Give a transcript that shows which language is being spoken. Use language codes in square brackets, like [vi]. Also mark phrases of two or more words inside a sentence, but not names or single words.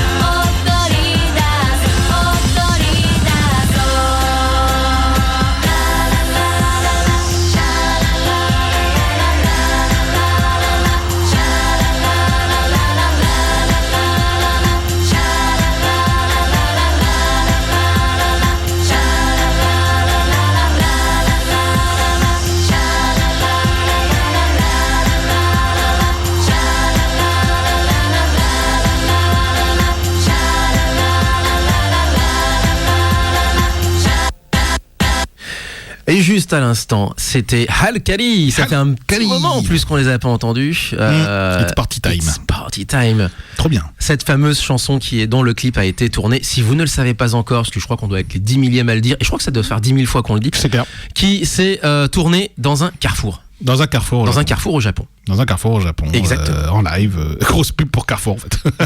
[ja] ほっとり出すほっとり出そうラララララシャラララララシャラララララシャラララララシャラララララシャラララ [fr] Et juste à l'instant, c'était Halkali. Ça fait un petit moment en plus qu'on les a pas entendus. [en] It's party time. It's party time. [fr] Trop bien. Cette fameuse chanson dont le clip a été tourné, si vous ne le savez pas encore, parce que je crois qu'on doit être les 10 millièmes à le dire, et je crois que ça doit faire 10 000 fois qu'on le dit, C'est clair. qui s'est tourné dans un carrefour. Dans un carrefour. Dans un carrefour au Japon. Dans un carrefour au Japon. Exactement. En live. Grosse pub pour Carrefour, en fait.